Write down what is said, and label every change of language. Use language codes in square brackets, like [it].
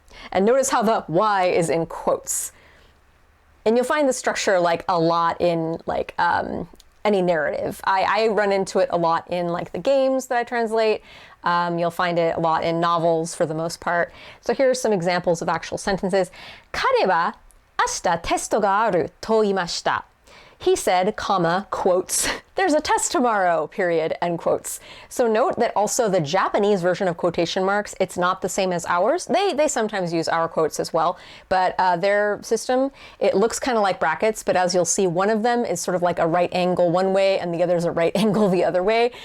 [en] And notice how the Y is in quotes. And you'll find the structure a lot in any narrative. I run into it a lot in the games that I translate. You'll find it a lot in novels for the most part. So here are some examples of actual sentences. [ja] 彼は明日テストがあると言いました. [en] He said, comma, quotes, there's a test tomorrow, period, end quotes. So note that also the Japanese version of quotation marks, it's not the same as ours. They sometimes use our quotes as well, but their system, it looks kind of like brackets, but as you'll see, one of them is sort of like a right angle one way and the other is a right angle the other way.